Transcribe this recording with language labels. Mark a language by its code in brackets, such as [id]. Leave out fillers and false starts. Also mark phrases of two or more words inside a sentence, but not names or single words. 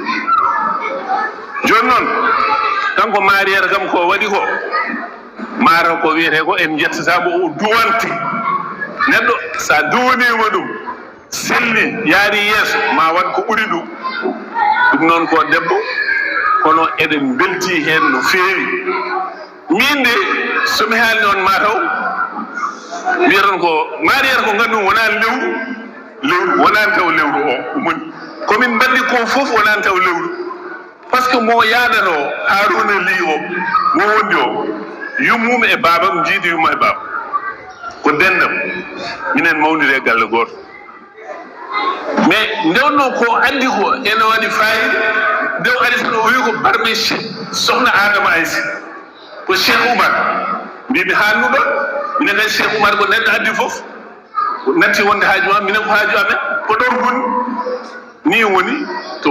[ff] Joni noon kanko Mariére kam ko waɗi ko mata ko wiyete ko en jettatamo o duwanti neɗɗo sa duwanima ɗum selli yaari yeeso ma wat ko ɓuuri ɗum ɗum noon ko debbo kono eɗen belti hen no feewi. Min de somi haali noon mataw wiyaton ko Mariére ko ngandum wona lewru wonani taw lewru o moni komin mbaɗi ko foof wonani taw lewru [fr] par ce que [ff] mo yaɗato Harouna Ly o mo wondi o yummum e babam jiidi yumma e baba ko dendam minen mawdiri galle goto mais ndewno ko andi ko ene waɗi fayida ndew ari tan o wi ko barme sohna Adama Aïssi ko Cheikh Oumar mbiɓe haalnuɗo minen kadi Cheikh Oumar ko neɗɗo addi fof natti wonde haaju ma minen ko haaju amen Podor goni ni woni to